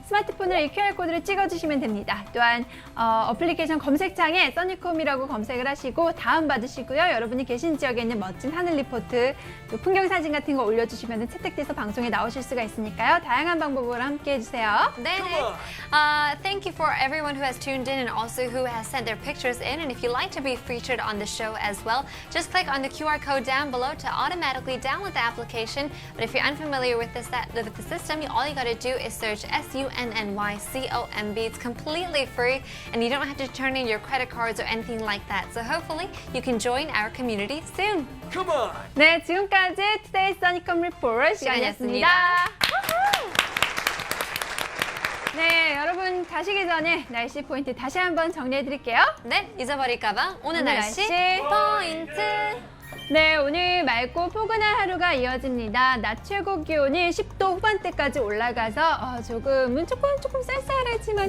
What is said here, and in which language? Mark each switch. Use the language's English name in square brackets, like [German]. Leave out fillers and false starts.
[Korean] 스마트폰으로 이 QR코드를 찍어주시면 됩니다. 또한 어플리케이션 검색창에 써니콤이라고 검색을 하시고 다운받으시고요. 여러분이 계신 지역에 있는 멋진 하늘 리포트, 또 풍경 사진 같은 거 올려주시면 채택돼서 방송에 나오실 수가 있으니까요. 다양한 방법으로 함께 해주세요. 네네. [English] Thank you for everyone who has tuned in and also who has sent their pictures in. And if you'd like to be featured on the show as well, just click on the QR code down below to automatically download the application. But if you're unfamiliar with the system, all you gotta do is search SUNNYCOMB. It's completely free and you don't have to turn in your credit cards or anything like that. So hopefully you can join our community soon. [Korean] 네, 지금까지 투데이 써니콤 리포트 시간이었습니다. 네, 여러분 가시기 전에 날씨 포인트 다시 한번 정리해 드릴게요. 네, 잊어버릴까봐 오늘 오늘 날씨 날씨 포인트. 네, 오늘 맑고 포근한 하루가 이어집니다. 낮 최고 기온이 10도 후반대까지 올라가서 조금은 조금 쌀쌀하지만